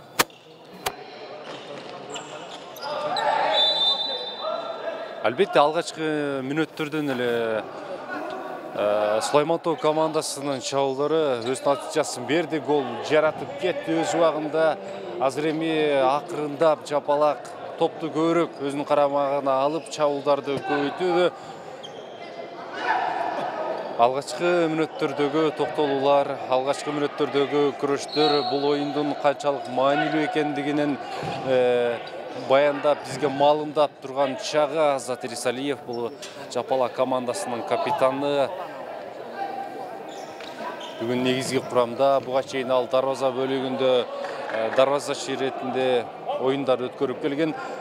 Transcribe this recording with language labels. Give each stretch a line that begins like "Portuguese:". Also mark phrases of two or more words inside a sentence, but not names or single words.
Kyrgyz: Албетте, алгачкы мүнөттөрдөн эле Сулаймантоо командасынын чабуулдары өз натыйжасын берди, гол жаратып кетти өз убагында. Азыр эми акырындап Жапалак топту көбүрөөк өзүнүн карамагына алып чабуулдарды көбөйтүүдө. Алғашқы мүнөттөрдөгү токтолуулар, алғашқы мүнөттөрдөгү күрөштөр бул оюндун канчалык маанилүү экендигинин баяндап, бизге маалымдап турган чагы Азат Рисалиев, бул Жапалак командасынын капитаны. Бүгүн негизги курамда, буга чейин ал дарваза бөлүгүндө дарвазачы иретинде оюндар өткөрүп келген.